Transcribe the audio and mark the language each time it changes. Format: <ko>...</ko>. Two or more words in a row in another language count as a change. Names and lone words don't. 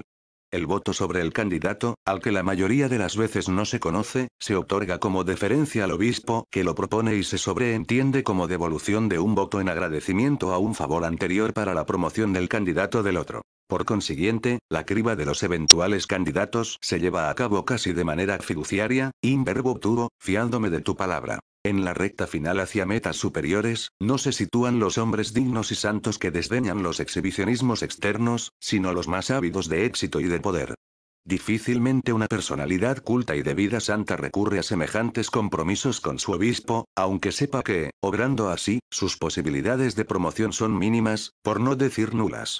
<es>El voto sobre el candidato, al que la mayoría de las veces no se conoce, se otorga como deferencia al obispo que lo propone y se sobreentiende como devolución de un voto en agradecimiento a un favor anterior para la promoción del candidato del otro. Por consiguiente, la criba de los eventuales candidatos se lleva a cabo casi de manera fiduciaria,</es> <la>in verbo tuo,</la> <es>fiándome de tu palabra. En la recta final hacia metas superiores, no se sitúan los hombres dignos y santos que desdeñan los exhibicionismos externos, sino los más ávidos de éxito y de poder. Difícilmente una personalidad culta y de vida santa recurre a semejantes compromisos con su obispo, aunque sepa que, obrando así, sus posibilidades de promoción son mínimas, por no decir nulas.</es>